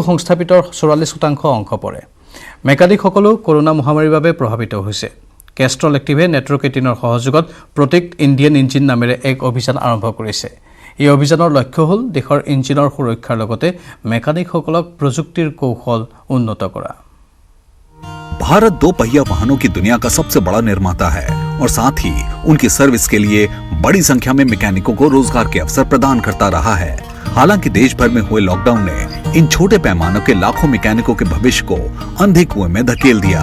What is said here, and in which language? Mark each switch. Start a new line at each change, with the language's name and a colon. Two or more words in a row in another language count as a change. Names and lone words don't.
Assamese: সংস্থাপিতৰ 44% অংশ পৰে মেকানিকসকলো কৰোনা মহামাৰীৰ বাবে প্ৰভাৱিত হৈছে কেষ্ট্ৰল এক্টিভে নেটৱৰ্ক 18ৰ সহযোগত প্ৰটেক্ট ইণ্ডিয়ান ইঞ্জিন নামেৰে এক অভিযান আৰম্ভ কৰিছে এই অভিযানৰ লক্ষ্য হ'ল দেশৰ ইঞ্জিনৰ সুৰক্ষাৰ লগতে মেকানিকসকলক প্ৰযুক্তিৰ কৌশল উন্নত কৰা
Hindi: भारत दो पहिया वाहनों की दुनिया का सबसे बड़ा निर्माता है और साथ ही उनकी सर्विस के लिए बड़ी संख्या में मैकेनिकों को रोजगार के अवसर प्रदान करता रहा है हालांकि देश भर में हुए लॉकडाउन ने इन छोटे पैमानों के लाखों मैकेनिकों के भविष्य को अंधे कुएं में धकेल दिया